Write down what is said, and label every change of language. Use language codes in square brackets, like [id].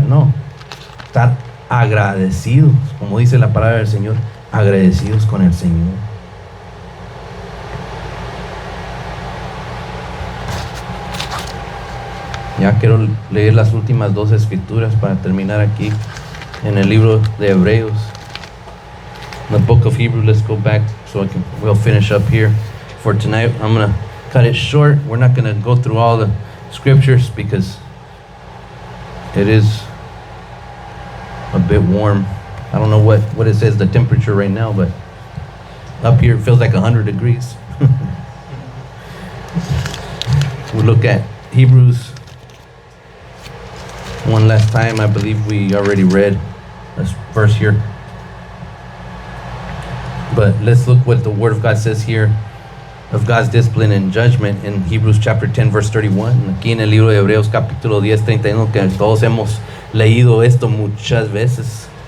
[es] No, estar agradecidos, como dice la palabra del Señor, agradecidos con el Señor. Ya quiero leer las últimas 2 escrituras para terminar aquí en el libro de Hebreos. [en] In the book of Hebrews, let's go back so we'll finish up here for tonight. I'm going to cut it short. We're not going to go through all the scriptures because it is a bit warm. I don't know what it says the temperature right now, but up here it feels like 100 degrees. We look at Hebrews one last time. I believe we already read this verse here. But let's look what the Word of God says here of God's discipline and judgment in Hebrews chapter 10, verse 31. [es] Aquí en el libro de Hebreos capítulo 10, 31, que todos hemos leído esto muchas veces.